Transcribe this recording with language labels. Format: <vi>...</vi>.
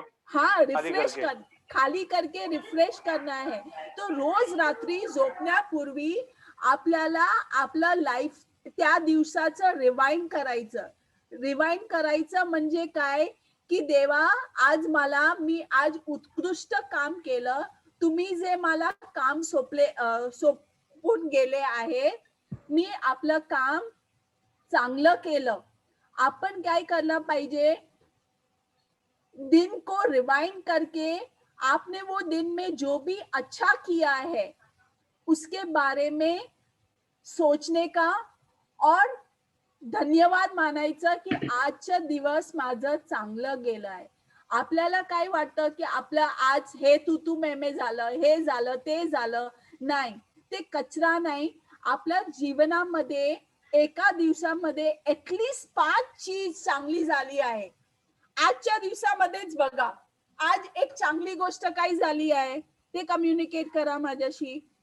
<hi>हाँ, खाली करके रिफ्रेश करना है.</hi> <mr>तो रोज रात्री झोपण्यापूर्वी आपल्याला आपलं लाईफ त्या दिवसाचं रिवाइंड करायचं म्हणजे काय की देवा, मी आज उत्कृष्ट काम केलं. तुम्ही जे मला काम सोपवून गेले आहे, मी आपलं काम चांगलं केलं. आपण काय करना पाहिजे,</mr> <hi>दिन को रिवाइंड करके आपने वो दिन में जो भी अच्छा किया है उसके बारे में सोचने का और</hi> <mr>धन्यवाद मानायचं की आजचा दिवस माझं चांगलं गेलंय. आपल्याला काय वाटतं की आपलं आज हे तू मेमे झालं, हे झालं, ते झालं, नाही, ते कचरा नाही. आपल्या जीवनामध्ये एका दिवसामध्ये ऍटलीस्ट 5 चीज चांगली झाली आहे. आजच्या दिवसामध्येच बघा, आज एक चांगली गोष्ट काय झाली आहे ते कम्युनिकेट करा माझ्याशी.</mr>